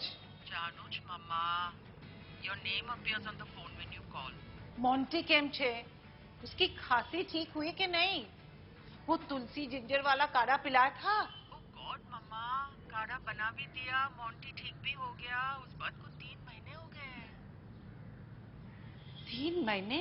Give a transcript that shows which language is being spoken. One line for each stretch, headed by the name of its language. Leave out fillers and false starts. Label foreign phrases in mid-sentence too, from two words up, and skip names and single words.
English: Januj, Mama. Your name appears on the phone when you call.
Gujarati: મોંટી કેમ છે?
Hindi: उसकी खांसी ठीक हुई कि नहीं? वो तुलसी जिंजर वाला काढ़ा पिलाया था?
English: Oh God, Mama.
Hindi: काढ़ा बना भी दिया, मोंटी ठीक भी हो गया। उस बात को 3 महीने हो गए हैं। 3 महीने?